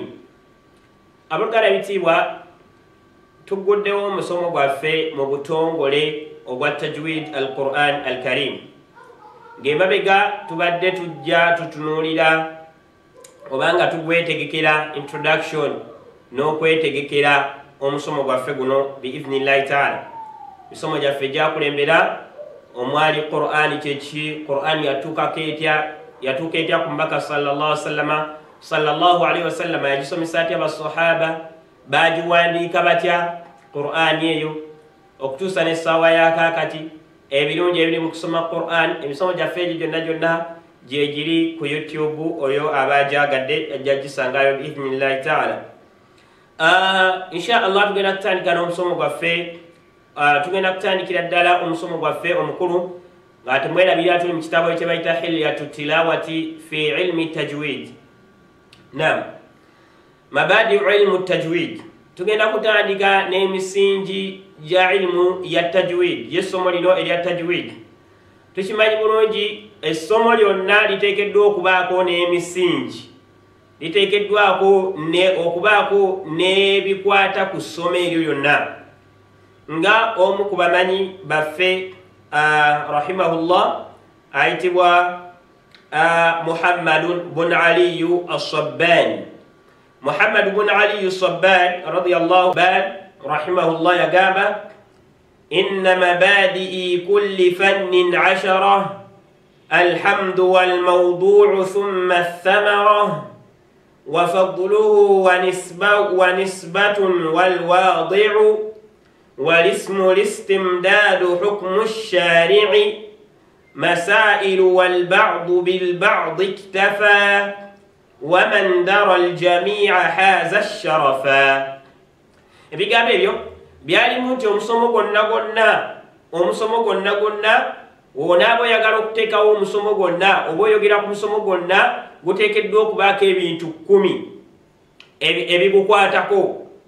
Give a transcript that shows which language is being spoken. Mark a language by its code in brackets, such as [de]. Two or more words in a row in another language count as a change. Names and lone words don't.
[lg] Abooluganda ebitiibwa, tuguddewo omusomo gwaffe mu butongole obwa [ar] تجويد القرآن الكريم [lg] ng'emabega tubadde tujja tutunuulira obanga tugwetegekera introduction n'okwetegekera omusomo gwaffe guno [ar] بإذن الله تعالى. [lg] misomo gyaffe gyakulembera omwali Qur'an kyeki, Qur'an yatuuka etya ku mbaka [ar] صلى الله عليه وسلم [lg] yagisomesa atya basahaba, bagiwandiika batya Qur'an eyo okutuusa n'essaawa yakakati, ebirungi ebiri mu kusoma Qur'an. Emisomo gyaffe egyo gyonna gyegiri ku YouTube, oyo abagyagadde ajja gisangayo [ar] بإذن الله تعالى. إن شاء الله [lg] tugenda kutandika n'omusomo gwaffe. Tugenda kutandikira ddala omusomo gwaffe omukulu nga temwerabira tuli mu kitabo kye bayita [ar] حلية التلاوة في علم التجويد. نعم، مبادئ علم التجويد. [lg] Tugenda kutandika n'emisingi gya ilmu ya tajwid, y'essomo lino erya tajwid. Tukimanyi bulungi essomo lyonna liteekeddwa okubaako n'emisingi, liteekeddwako okubaako n'ebikwata ku ssomo eryo lyonna. Nga omu ku bamanyi baffe rahimahullah ayitibwa Muhammadun bun Aliyu as-Sabbani. Muhammad bun Aliyu as-Sabbani [ar] رضي الله عنه رحمه الله [lg] yagamba inna [ar] مبادئ كل فن عشرة الحمد والموضوع ثم الثمرة وفضله ونسبة والواضع والاسم الاستمداد حكم الشارع مسائل والبعض بالبعض اكتفى ومن درى الجميع حاز الشرفا. [lg] ebigambo ebyo byalimu nti omusomo gwonna wonaaba oyagala okuteekawo omusomo gwonna oba oyogera ku musomo gwonna guteekeddwa okubaako ebintu 10 ebigukwatako.